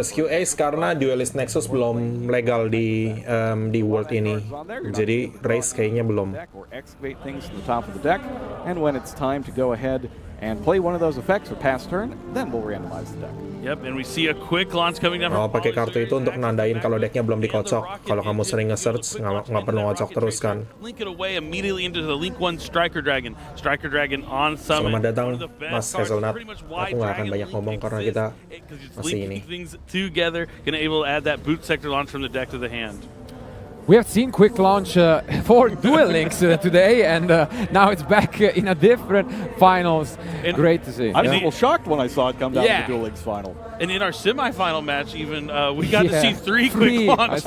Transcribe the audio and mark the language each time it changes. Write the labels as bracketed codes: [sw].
[id] SQ Ace karena Duelist Nexus belum legal di world ini. Jadi race kayaknya belum. [en] or excavate things to the top of the deck, and when it's time to go ahead and play one of those effects or pass turn, then we'll randomize the deck. Yep, and we see a quick launch coming down. [id] Oh, pakai kartu itu untuk nandain kalau decknya belum dikocok. Kalau kamu sering nge-search, nggak perlu ngocok terus kan. [en] Link it away immediately into the Link 1 Striker Dragon. Striker Dragon on summon. [id] Selamat datang, Mas Hazelnut. Aku nggak akan banyak ngomong karena kita masih ini. [en] Things together, gonna able to add that boot sector launch from the deck to the hand. We have seen quick launch for Duel Links today, and now it's back in a different finals. And great to see. I was a little shocked when I saw it come down to Yeah. the Duel Links final. And in our semifinal match, even we got to see three quick launches.